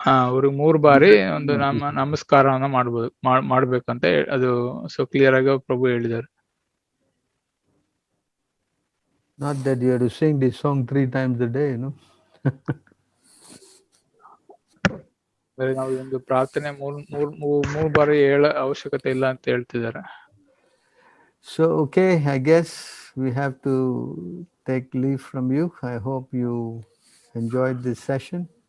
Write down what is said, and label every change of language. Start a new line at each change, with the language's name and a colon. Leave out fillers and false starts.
Kannada: ಅವ್ರಿಗೆ 3 ಬಾರಿ ಒಂದು ನಮಸ್ಕಾರವನ್ನ ಮಾಡ್ಬೇಕಂತ ಅದು ಸೊ ಕ್ಲಿಯರ್ ಆಗಿ ಪ್ರಭು ಹೇಳಿದ್ದಾರೆ.
English: Not that you have to sing this song 3 times a day,
Kannada: ನಾವು ಒಂದು ಪ್ರಾರ್ಥನೆ 3 ಬಾರಿ ಹೇಳ ಅವಶ್ಯಕತೆ ಇಲ್ಲ ಅಂತ ಹೇಳ್ತಿದ್ದಾರೆ.
English: So okay, I guess we have to take leave from you. I hope you enjoyed this session.